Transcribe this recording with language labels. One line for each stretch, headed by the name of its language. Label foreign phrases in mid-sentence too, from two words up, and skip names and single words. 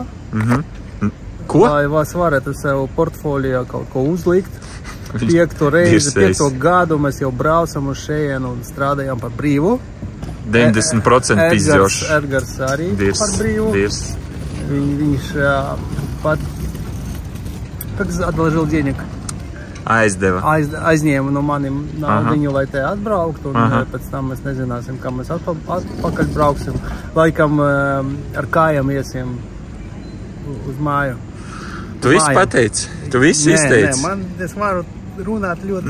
Latvian: Ko? Lai es varētu sev portfolijā kaut ko uzlikt. 5. reizi, 5. gadu mēs jau braucam uz šejienu un strādājam par brīvu. 90% izjošs. Edgars arī par brīvu. Viņš pat...
Russian: Как отложил денег?
Latvian: aizņēma no maniem naudiņu, lai te atbrauktu, un pēc tam mēs nezināsim, kā mēs atpakaļ brauksim. Laikam ar kājām iesim uz māju. Tu visu pateici? Tu visu izteici? Nē, es varu runāt ļoti.